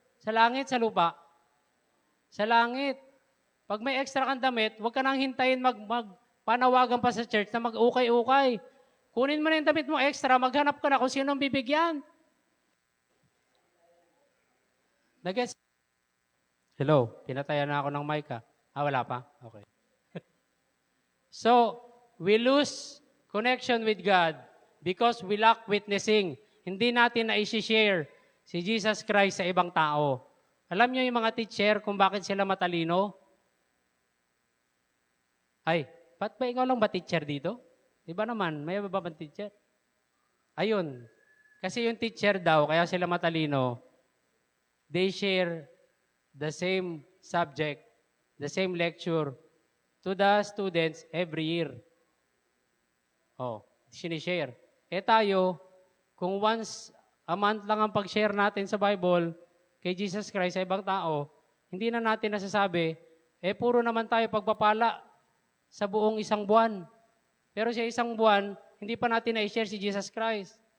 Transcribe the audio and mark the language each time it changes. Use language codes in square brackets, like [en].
[tl] Sa langit, sa lupa? Sa langit. Pag may extra kang damit, huwag ka nang hintayin magpanawagan pa sa church na mag-ukay-ukay. Kunin mo na yung damit mo extra, maghanap ka na kung sinong bibigyan. Nag-gets? Hello, pinatayan na ako ng mic ha. Wala pa? Okay. [en] So, we lose connection with God because we lack witnessing. [tl] Hindi natin na i-share si Jesus Christ sa ibang tao. Alam niyo yung mga teacher kung bakit sila matalino? Ay, ba't ba ikaw lang ba teacher dito? Diba naman, may ba bang teacher? Ayun, kasi yung teacher daw, kaya sila matalino, [en] they share the same subject, the same lecture to the students every year. [tl] Sinishare. Tayo, kung once a month lang ang pag-share natin sa Bible kay Jesus Christ sa ibang tao, hindi na natin nasasabi, puro naman tayo pagpapala sa buong isang buwan. Pero sa isang buwan, hindi pa natin na-share si Jesus Christ.